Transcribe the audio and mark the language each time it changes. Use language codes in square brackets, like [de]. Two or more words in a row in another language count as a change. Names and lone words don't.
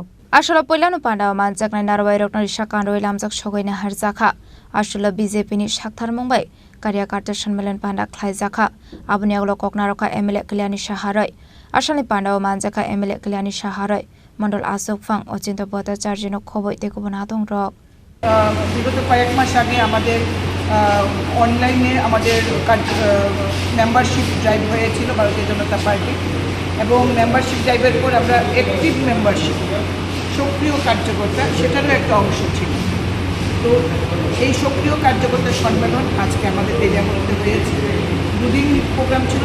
[trp] Ashalo poilano Panda manjaknai narwai rokno shakan roi lamjak shogoina harjaka Ashalo BJP ni Shakthar Mumbai Karyakarta Sharmilan Panda Khlaijaka aboni aglo koknaroka MLA Kailani Shaharoi Ashali Panda manjaka MLA Kailani Shaharoi Mondol Asukfang Ochinto Bhattacharya ni khobai te kubun adong rok [bn] বিগত কয়েক মাস আগে আমাদের অনলাইনে আমাদের [en] membership drive [bn] হয়েছিল ভারতীয় জনতা পার্টি এবং [en] membership drive's [bn] পর আমরা [en] active membership [bn] সক্রিয় কার্যকর্তা সেটারও একটা অংশ ছিল তো এই সক্রিয় কার্যকর্তা সম্মেলন আজকে আমাদের তেজাগরতে হয়েছে দুদিন প্রোগ্রাম ছিল